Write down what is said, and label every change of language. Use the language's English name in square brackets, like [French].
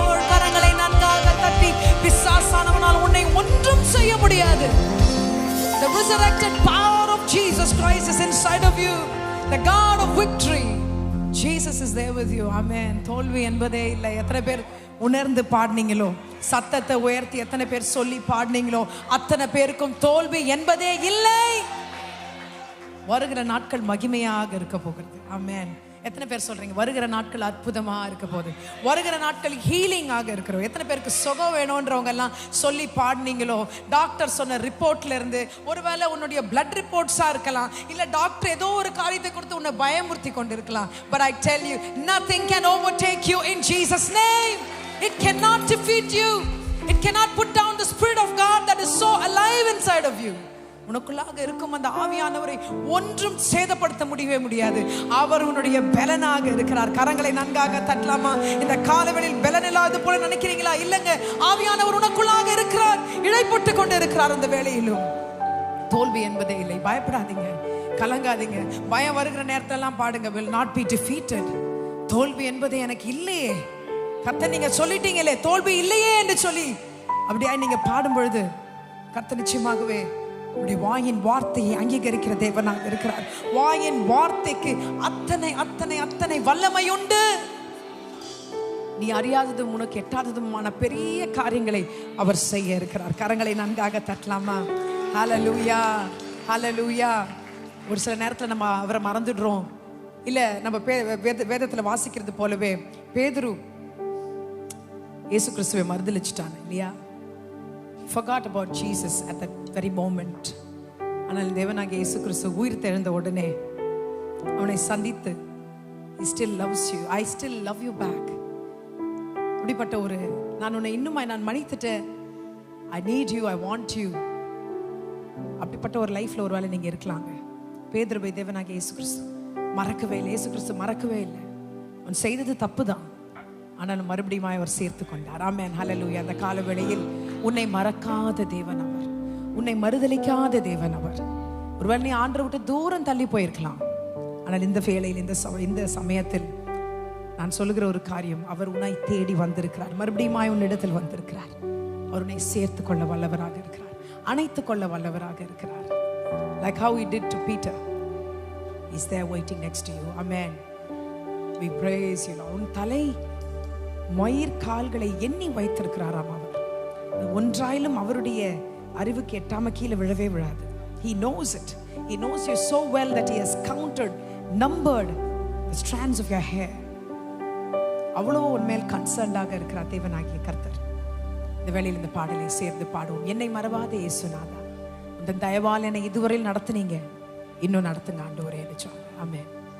[Tamil] கரங்களை நன்றாக தட்டி பிசாசானவனால் உன்னை ஒன்றும் செய்ய முடியாது. [English] The resurrected power of Jesus Christ is inside of you. The God of victory. Jesus is there with you. Amen. [Tamil] தோல்வி என்பதே இல்லை. எத்தனை பேர் உணர்ந்து பாடுனீங்களோ, சத்தத்தை உயர்த்தி எத்தனை பேர் சொல்லி பாடுனீங்களோ, அத்தனை பேருக்கும் தோல்வி என்பதே இல்லை. வருகிற நாட்கள் மகிமையாக இருக்க போகிறது. ஆமென். எத்தனை பேர் சொல்றீங்க வருகிற நாட்கள் அற்புதமா இருக்க போகுது? வருகிற நாட்கள் ஹீலிங் ஆக இருக்கிறோம். எத்தனை பேருக்கு சுகம் வேணும்ன்றவங்க எல்லாம் சொல்லி பாடுனீங்களோ, டாக்டர் சொன்ன ரிப்போர்ட்ல இருந்து, ஒருவேளை உன்னுடைய பிளட் ரிப்போர்ட்ஸா இருக்கலாம், இல்ல டாக்டர் ஏதோ ஒரு காரியத்தை கொடுத்து உன்னை பயமுறுத்தி கொண்டிருக்கலாம். [English] But I tell you, nothing can overtake you in Jesus' name. It cannot defeat you. It cannot put down the Spirit of God that is so alive inside of you. [Tamil] உனக்குள்ளாக இருக்கும் அந்த ஆவியானவரை ஒன்றும் சேதப்படுத்த முடியவே முடியாது. அவர் உன்னுடைய பலனாக இருக்கிறார். கரங்களை நன்காக தட்டலாமா? இந்த காலவெளியில் பலன் இல்லாத போல நினைக்கிறீங்களா? இல்லைங்க, ஆவியானவர் உனக்குள்ளாக இருக்கிறார், இழைப்பட்டு கொண்டு இருக்கிறார். அந்த வேளையிலும் தோல்வி என்பதே இல்லை. பயப்படாதீங்க, கலங்காதீங்க. பயம் வருகிற நேரத்தெல்லாம் பாடுங்க, [English] will not be defeated. [Tamil] தோல்வி என்பதே எனக்கு இல்லையே. கர்த்தர் நீங்க சொல்லிட்டீங்களே தோல்வி இல்லையே என்று சொல்லி அப்படியா நீங்க பாடும் பொழுது கர்த்தர் நிச்சயமாகவே உடைய வாயின் வார்த்தையை அங்கீகரிக்கிற தேவனாக இருக்கிறார். வாயின் வார்த்தைக்கு அத்தனை அத்தனை அத்தனை வல்லமை உண்டு. நீ அறியாததும் உனக்கு எட்டாததுமான பெரிய காரியங்களை அவர் செய்ய இருக்கிறார். கரங்களை நன்காக தட்டலாமா? ஹல்லேலூயா, ஹல்லேலூயா. ஒரு சில நேரத்தில் நம்ம அவரை மறந்துடுறோம். இல்ல நம்ம வேதத்துல வாசிக்கிறது போலவே பேதுரு இயேசு கிறிஸ்துவை மறுதலிச்சிட்டாங்க இல்லையா? [English] forgot about Jesus at that very moment. [Tamil] ஆனால் தேவனாகிய இயேசு கிறிஸ்து உயிர் தெழுந்த உடனே அவனை சந்தித்து [English] he still loves you, I still love you back. [Tamil] அப்படிப்பட்ட ஒரு நான் உன்னை இன்னும் நான் மன்னித்துட்டேன், [English] I need you, I want you. [Tamil] அப்படிப்பட்ட ஒரு லைஃப்ல ஒருவேளை நீங்க இருக்கலாங்க. பேதுருவை தேவனாகிய இயேசு கிறிஸ்து மறக்கவே இல்லை. இயேசு கிறிஸ்து மறக்கவே இல்லை. அவன் செய்தது தப்பு தான், ஆனாலும் மறுபடியும் அவர் சேர்த்து கொண்டார். ஆமென், ஹல்லேலூயா. அந்த கால வேளையில் உன்னை மறக்காத தேவன் அவர், உன்னை மறுதலிக்காத தேவன் அவர். ஒருவேளை நீ ஆண்டவரை விட்டு தூரம் தள்ளி போயிருக்கலாம், ஆனால் இந்த வேளையில் இந்த சமயத்தில் நான் சொல்லுகிற ஒரு காரியம், அவர் உன்னை தேடி வந்திருக்கிறார், மறுபடியும் உன்னிடத்தில் வந்திருக்கிறார். அவர் உன்னை சேர்த்து கொள்ள வல்லவராக இருக்கிறார், அணைத்துக் கொள்ள வல்லவராக இருக்கிறார். [English] Like how he did to Peter, he's there waiting next to you. Amen. We praise you, Lord. [Tamil] உன் தலை மயிர் கால்களை எண்ணி வைத்திருக்கிறாராம் அவர். ஒன்றாயிலும் அவருடைய அறிவுக்கு எட்டாம கீழே விழவே விழாது. [English] He knows it. He knows you so well that he has counted, numbered the strands of your hair. [Tamil] அவ்வளோ உன்மேல் கன்சர்ன்டாக இருக்கிறார் தேவனாகிய கர்த்தர். இந்த வேளையில் இந்த பாடலை சேர்ந்து பாடுவோம். என்னை மறவாத இயேசுநாதா, இந்த தயவால் என்னை இதுவரையில் நடத்துனீங்க, இன்னும் நடத்துங்க ஆண்டவரே என்று சொன்னார். ஆமென்.